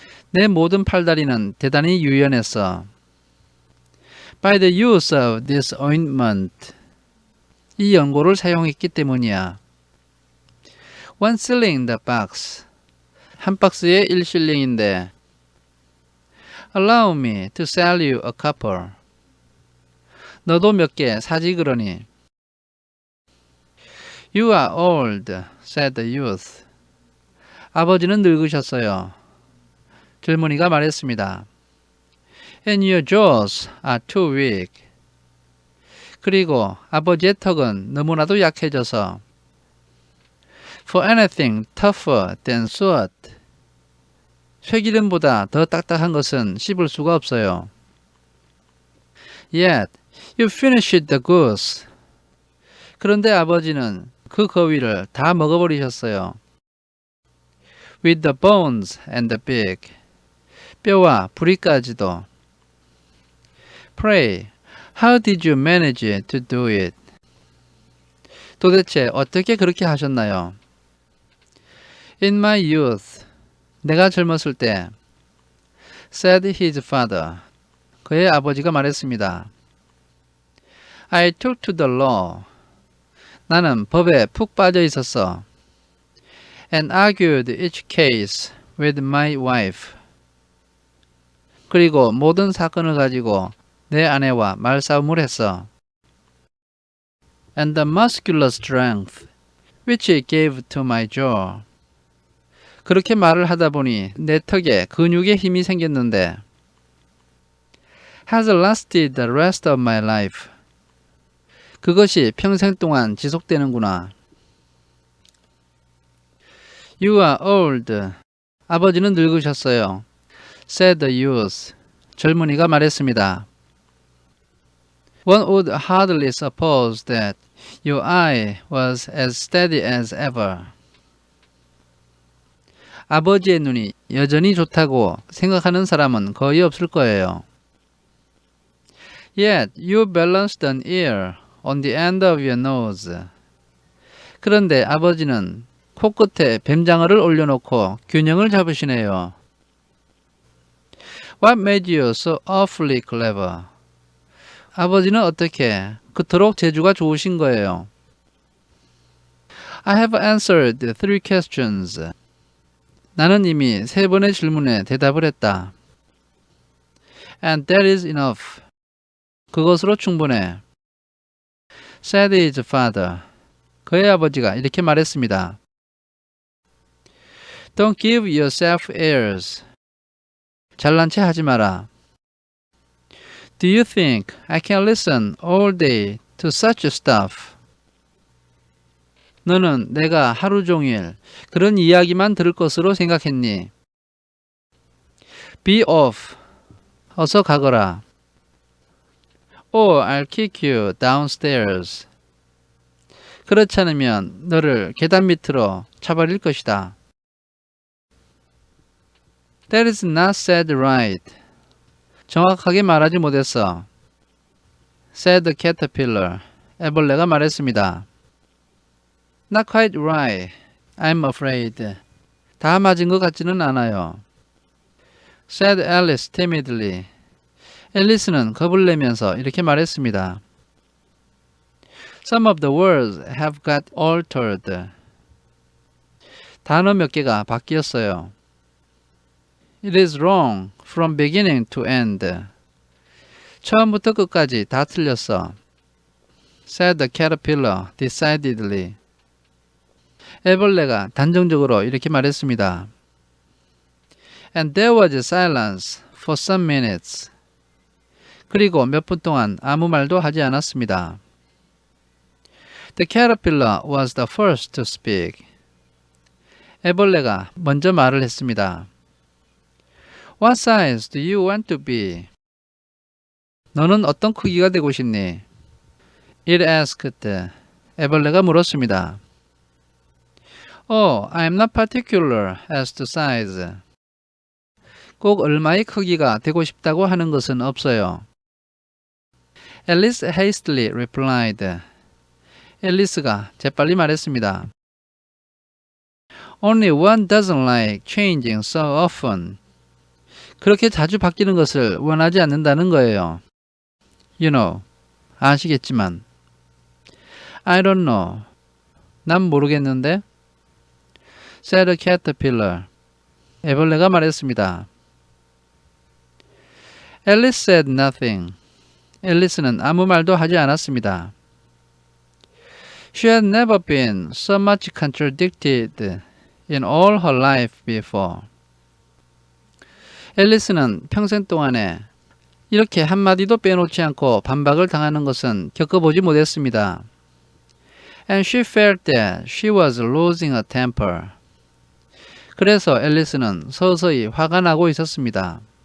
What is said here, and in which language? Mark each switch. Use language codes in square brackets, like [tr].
[ko] 내 모든 팔다리는 대단히 유연했어. [en] By the use of this ointment. [ko] 이 연고를 사용했기 때문이야. [en] 1 shilling the box. [ko] 한 박스에 1실링인데 [en] Allow me to sell you a couple. [ko] 너도 몇 개 사지 그러니. [en] You are old, said the youth. [ko] 아버지는 늙으셨어요. 젊은이가 말했습니다. [en] And your jaws are too weak. [ko] 그리고 아버지의 턱은 너무나도 약해져서 [en] For anything tougher than suet. [ko] 쇠기름보다 더 딱딱한 것은 씹을 수가 없어요. [en] Yet you finished the goose. [ko] 그런데 아버지는 그 거위를 다 먹어버리셨어요. [en] With the bones and the beak. [ko] 뼈와 부리까지도. [en] Pray, how did you manage to do it? [ko] 도대체 어떻게 그렇게 하셨나요? [en] In my youth, [ko] 내가 젊었을 때, [en] said his father. [ko] 그의 아버지가 말했습니다. [en] I took to the law. [ko] 나는 법에 푹 빠져 있었어. [en] And argued each case with my wife. [ko] 그리고 모든 사건을 가지고 내 아내와 말싸움을 했어. [en] And the muscular strength which it gave to my jaw. [ko] 그렇게 말을 하다 보니 내 턱에 근육의 힘이 생겼는데 [en] has lasted the rest of my life. [ko] 그것이 평생 동안 지속되는구나. [en] You are old. [ko] 아버지는 늙으셨어요. [en] said the youth. [ko] 젊은이가 말했습니다. [en] One would hardly suppose that your eye was as steady as ever. [ko] 아버지의 눈이 여전히 좋다고 생각하는 사람은 거의 없을 거예요. [en] Yet you balanced an ear on the end of your nose. [ko] 그런데 아버지는 코끝에 뱀장어를 올려놓고 균형을 잡으시네요. [en] What made you so awfully clever? [ko] 아버지는 어떻게 그토록 재주가 좋으신 거예요? [en] I have answered 3 questions. [ko] 나는 이미 3번의 질문에 대답을 했다. [en] And that is enough. [ko] 그것으로 충분해. [en] said his father. [ko] 그의 아버지가 이렇게 말했습니다. [en] Don't give yourself airs. [ko] 잘난 체 하지 마라. [en] Do you think I can listen all day to such stuff? [ko] 너는 내가 하루 종일 그런 이야기만 들을 것으로 생각했니? [en] Be off. [ko] 어서 가거라. [en] Or I'll kick you downstairs. [ko] 그렇지 않으면 너를 계단 밑으로 차버릴 것이다. [en] That is not said right. [ko] 정확하게 말하지 못했어. [en] said the caterpillar. [ko] 애벌레가 말했습니다. [en] Not quite right. I'm afraid. [ko] 다 맞은 것 같지는 않아요. [en] said Alice timidly. [ko] 앨리스는 겁을 내면서 이렇게 말했습니다. [en] Some of the words have got altered. [ko] 단어 몇 개가 바뀌었어요. [en] It is wrong from beginning to end. [ko] 처음부터 끝까지 다 틀렸어. [en] said the caterpillar decidedly. [ko] 애벌레가 단정적으로 이렇게 말했습니다. [en] And there was silence for some minutes. [ko] 그리고 몇 분 동안 아무 말도 하지 않았습니다. [en] The caterpillar was the first to speak. [ko] 애벌레가 먼저 말을 했습니다. [en] What size do you want to be? [ko] 너는 어떤 크기가 되고 싶니? [en] It asked. [ko] 애벌레가 물었습니다. [en] Oh, I'm not particular as to size. [ko] 꼭 얼마의 크기가 되고 싶다고 하는 것은 없어요. [en] Alice hastily replied. [ko] 앨리스가 재빨리 말했습니다. [en] Only one doesn't like changing so often. [ko] 그렇게 자주 바뀌는 것을 원하지 않는다는 거예요. [en] You know, [ko] 아시겠지만. [en] I don't know. [ko] 난 모르겠는데. [en] said a caterpillar. [ko] 애벌레가 말했습니다. [en] Alice said nothing. [ko] 앨리스는 아무 말도 하지 않았습니다. [en] She had never been so much contradicted in all her life before. [ko] 앨리스는 평생 동안에 이렇게 한마디도 빼놓지 않고 반박을 당하는 것은 겪어보지 못했습니다. [en] And she felt that she was losing her temper. [ko] 그래서 앨리스는 서서히 화가 나고 있었습니다.